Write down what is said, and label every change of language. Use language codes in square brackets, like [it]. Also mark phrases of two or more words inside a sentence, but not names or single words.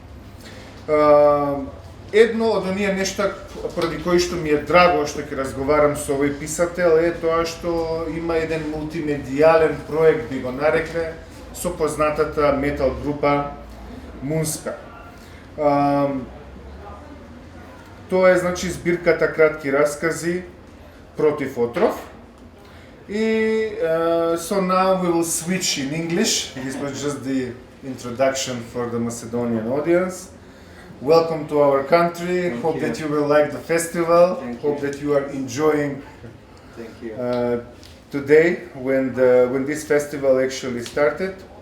[mk] Едно од оние нешта поради кои што ми е драго што ќе разговарам со овој писател е тоа што има еден мултимедијален проект, би го нарекле, со познатата метал група Мунска. Тоа е, значи, збирката кратки раскази Против отров. [en] И so now we will switch in English. This was just the introduction for the Macedonian audience. Welcome to our country. Hope that you will like the festival. Hope that you are enjoying today when this festival actually started.